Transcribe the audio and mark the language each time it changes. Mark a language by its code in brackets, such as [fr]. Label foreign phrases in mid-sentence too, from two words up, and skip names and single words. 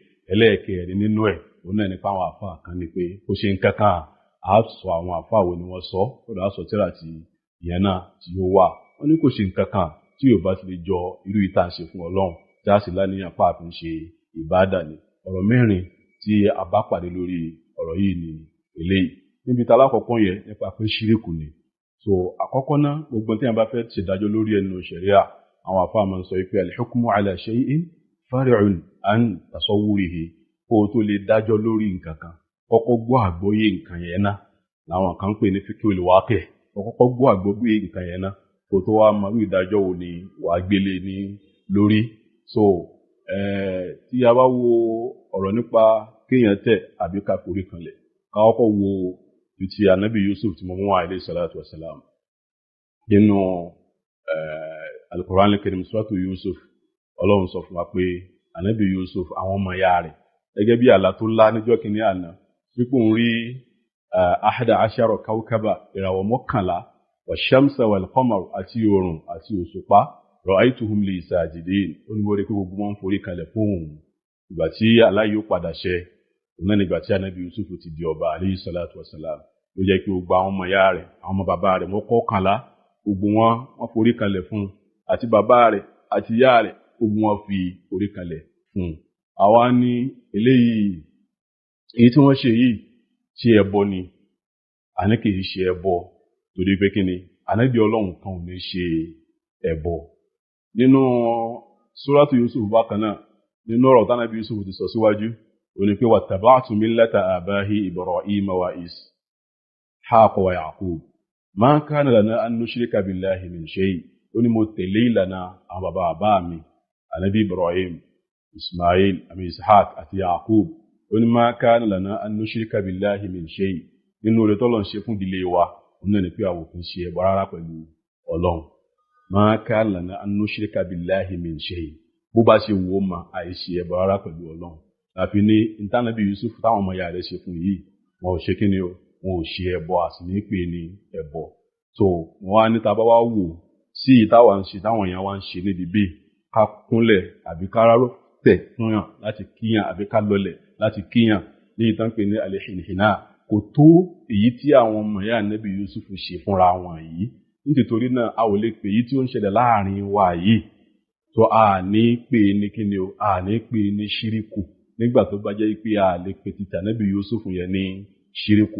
[yo] Ẹlẹ́ẹ̀kẹrin nínú ẹ̀ òun náà nípa àwọn àfáà kan ni pé ó ṣe ń kankan á sọ àwọn àfáà wo ni wọ́n sọ kódà á sọ tírà tí ìyẹn náà tí ó wà wọ́n ní kò ṣe ń kankan tí yóò bá ti lè jọ irú ìta ń ṣe fún Ọlọ́run tí a sì láníyàn pàápàá ń ṣe ìbádà ni. Ọ̀rọ̀ mẹ́rin tí a bá pàdé lórí ọ̀rọ̀ yìí ni eléyìí. Níbi tá alákọ̀ọ́kọ́ yẹn nípa pé ṣíríkù ni. So àkọ́kọ́ náà gbogbo tí a bá fẹ́ ṣèdájọ́ lórí ẹnu ṣẹ̀ríà àwọn àfáà máa ń sọ pé [ar] الحكم على شيء فرع عن تصوره [yo] kó o tó lè dájọ́ lórí nǹkan kan kọ́kọ́ gbọ́ àgbọ́yé nǹkan yẹn náà làwọn kan ń pè ní [ar] فقه الواقع' [yo] kọ́kọ́ gbọ́ àgbọ́yé nǹkan yẹn náà kó tó wá máa rí ìdájọ́ wo ni wàá gbélé ní lórí. So tí a bá wo ọ̀rọ̀ nípa kéèyàn tẹ̀ àbí ká forí kanlẹ̀ ká kọ́kọ́ wo ti Ànábì Yusuf tí mo mú wá [ar] عليه الصلاة والسلام [yo] nínú [ar] القرآن الكريم سورة يوسف [yo] Ọlọ́run sọ fún wa pé Ànábì Yusuf àwọn ọmọ ìyá rẹ̀ gẹ́gẹ́ bí àlá tó lá níjọ́ kìíní àná wípé òun rí [ar] أحد عشر كوكبا [yo] ìràwọ̀ mọ́kànlá [ar] والشمس والقمر [yo] àti oòrùn àti òṣùpá [ar] رأيتهم لي ساجدين [yo] ó ní mo rí pé gbogbo wọn ń forí kalẹ̀ fún òun. Ìgbà tí àlá yìí ó padà ṣẹ òun náà nígbà tí Ànábì Yusuf ti di ọba [ar] عليه الصلاة والسلام [yo] ló jẹ́ pé gbogbo àwọn ọmọ ìyá rẹ̀ àwọn ọmọ bàbá rẹ̀ mọ́kànlá gbogbo wọn forí kalẹ̀ fún un àti bàbá rẹ̀ àti ìyá rẹ̀ gbogbo wọn fi orí kalẹ̀ fún un. Àwa ní eléyìí èyí tí wọ́n ṣe yìí ṣe ẹbọ ni àní kì í ṣe ẹbọ torí pé kí ni Ànábì Ọlọ́run kan ò ní ṣe ẹbọ. Nínú Suratu Yusuf bákan náà nínú ọ̀rọ̀ tánàbí Yusuf ti sọ síwájú ó ní pé [ar] واتبعت ملة آبائي إبراهيم وإسحاق ويعقوب ما كان لنا أن نشرك بالله من [yo] shay ó ní mo tẹ̀lé ìlànà àwọn bàbá mi Ànábì Ibrahim Ismail àmì Ishaq àti Yaqub ó ní [ar] ما كان لنا أن نشرك بالله من شيء [yo] nínú rẹ̀ tọ́lọ̀ ń ṣe fún ìdílé wa òun náà ni pé àwọn òfin ṣe ẹbọ rárá pẹ̀lú Ọlọ́run [ar] ما كان لنا أن نشرك بالله من شيء [yo] bó bá ṣe wò ó mà àìṣe ẹbọ rárá pẹ̀lú Ọlọ́run àfi ní ìtànàbí Yusuf táwọn ọmọ ìyá rẹ̀ ṣe fún yìí wọn ò ṣe kí ni o wọn ò ṣe ẹbọ àti ní pé ní ẹbọ. So wọn á ní tá bá wá wò sí ìtawà ń ṣe táwọn èèyàn wá ń ṣe níbi bíi ká kúnlẹ̀ àbí ká rárá tẹ̀ fúnyàn láti kíyàn àbí ká lọlẹ̀ láti kíyàn ní ìtàn pé ní al-hinhina kò tó èyí tí àwọn ọmọ ìyá Ànábì Yusuf ṣe fúnra wọn yìí nítorí náà a ò lè pè èyí tí ó ń ṣẹlẹ̀ láàrin wa yìí tó a ní pè ní kíni o a ní pè ní ṣíríkù nígbà tó bá jẹ́ pé a lè pè ti Ànábì Yusuf yẹn ní ṣíríkù.